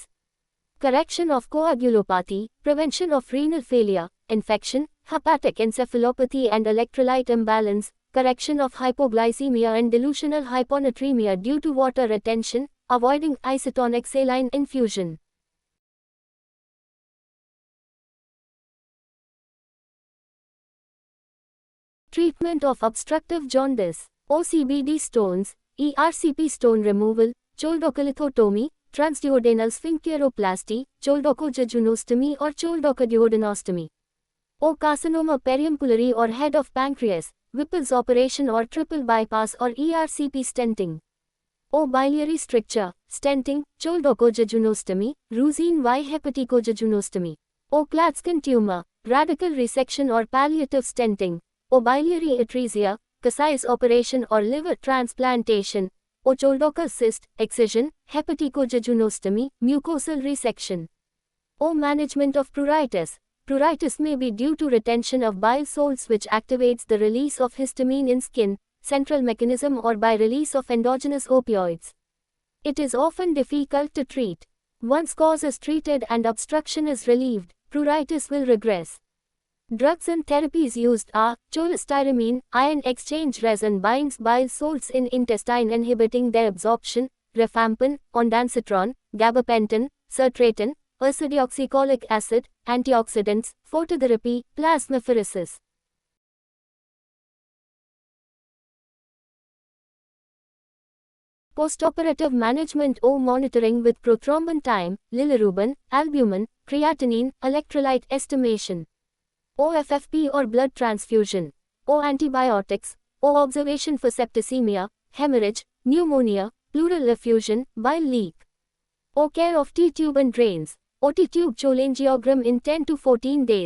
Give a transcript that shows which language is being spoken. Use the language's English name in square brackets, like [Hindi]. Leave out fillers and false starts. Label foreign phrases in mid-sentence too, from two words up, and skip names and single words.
[English] Correction of coagulopathy, prevention of renal failure, infection, hepatic encephalopathy and electrolyte imbalance, correction of hypoglycemia and delusional hyponatremia due to water retention, avoiding isotonic saline infusion. Treatment of obstructive jaundice, OCBD stones, ERCP stone removal, choledocalithotomy, transduodenal sphincteroplasty, choledochojejunostomy or choledochoduodenostomy. O carcinoma periumpulary or head of pancreas, Whipple's operation or triple bypass or ERCP stenting. O biliary stricture, stenting, choledochojejunostomy, Routine Y hepaticojejunostomy. O Klatskin tumor, radical resection or palliative stenting. O biliary atresia, Kasai's operation or liver transplantation. O choledochal cyst, excision, hepaticojejunostomy, mucosal resection. O management of pruritus. Pruritus may be due to retention of bile salts which activates the release of histamine in skin, central mechanism, or by release of endogenous opioids. It is often difficult to treat. Once cause is treated and obstruction is relieved, pruritus will regress. Drugs and therapies used are cholestyramine, ion exchange resin binds bile salts in intestine inhibiting their absorption, rifampin, ondansetron, gabapentin, sertratin, ursodeoxycholic acid, antioxidants, phototherapy, plasmapheresis. Postoperative management O monitoring with prothrombin time, bilirubin, albumin, creatinine, electrolyte estimation. O FFP or blood transfusion. O antibiotics. O observation for septicemia, hemorrhage, pneumonia, pleural effusion, bile leak. O care of T-tube and drains. O T-tube cholangiogram in 10 to 14 days.